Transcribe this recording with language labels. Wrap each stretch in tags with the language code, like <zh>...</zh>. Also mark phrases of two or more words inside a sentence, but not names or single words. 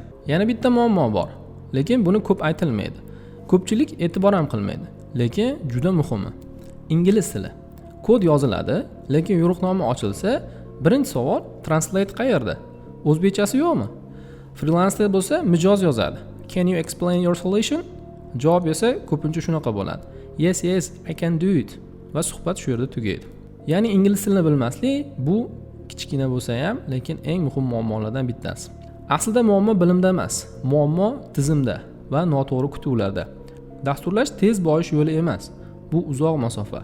<uz>Yana bitta muammo bor, lekin buni ko'p aytilmaydi. Ko'pchilik e'tibor ham qilmaydi, lekin juda muhimi. Ingliz tili. Kod yoziladi, lekin yo'riqnoma ochilsa, birinchi savol translate qayerda? O'zbekchasi yo'qmi? Freelancer bo'lsa mijoz yozadi.</uz> <en>Can you explain your solution?</en> <uz>Javob esa ko'pincha shunaqa bo'ladi.</uz> <en>Yes, I can do it.</en> <uz>Va suhbat shu yerda tugaydi. Ya'ni ingliz tilini bilmaslik bu kichkina bo'lsa ham, lekin eng muhim muammolardan bittasi. Aslida muammo bilimda emas, muammo tizimda va noto'g'ri kutuvlarda. Dasturlash tez boyish yo'li emas, bu uzoq masofa.</uz>